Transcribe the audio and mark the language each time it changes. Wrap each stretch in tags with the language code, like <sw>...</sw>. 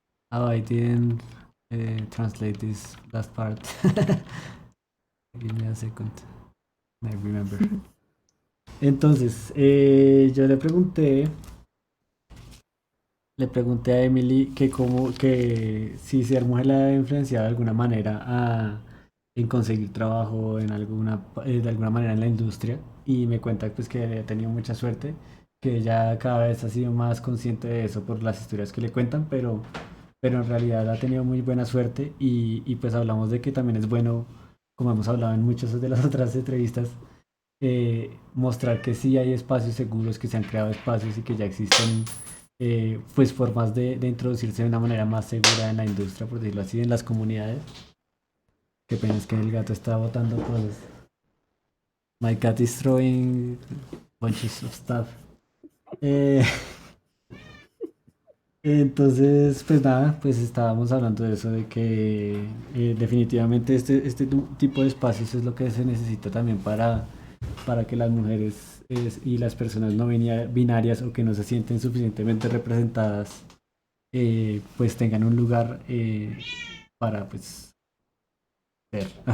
<en>Oh, I didn't translate this last part. Give me a second. I remember.</en> <es>Entonces, yo le pregunté a Emily que si ser mujer la ha influenciado de alguna manera en conseguir trabajo de alguna manera en la industria, y me cuenta pues que ha tenido mucha suerte, que ella cada vez ha sido más consciente de eso por las historias que le cuentan, pero en realidad ha tenido muy buena suerte, y pues hablamos de que también es bueno como hemos hablado en muchas de las otras entrevistas, mostrar que sí hay espacios seguros, que se han creado espacios y que ya existen pues formas de introducirse de una manera más segura en la industria, por decirlo así, en las comunidades. Qué pena es que el gato está botando cosas.</es> <en>My cat is throwing bunches of stuff.</en> <es>Eh, entonces, pues nada, pues estábamos hablando de eso, de que definitivamente este tipo de espacios es lo que se necesita también para que las mujeres y las personas no binarias o que no se sienten suficientemente representadas, pues tengan un lugar para pues ser.</es>